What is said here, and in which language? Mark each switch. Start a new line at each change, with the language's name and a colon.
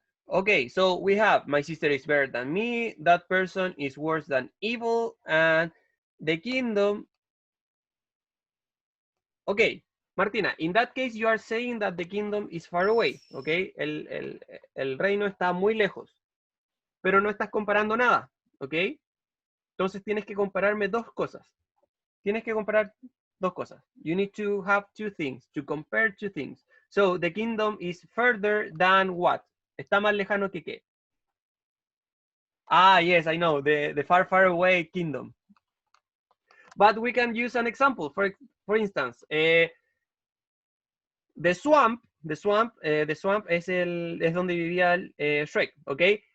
English: Okay, so we have my sister is better than me, that person is worse than evil, and the kingdom. Okay, Martina, in that case you are saying that the kingdom is far away, okay?
Spanish: El reino está muy lejos, pero no estás comparando nada, okay? Entonces tienes que compararme dos cosas. Tienes que comparar dos cosas.
English: You need to have two things, to compare two things. So the kingdom is further than what?
Spanish: Está más lejano que qué?
English: Ah, yes, I know, the far, far away kingdom. But we can use an example. For instance, the swamp
Spanish: es donde vivía Shrek,
English: okay?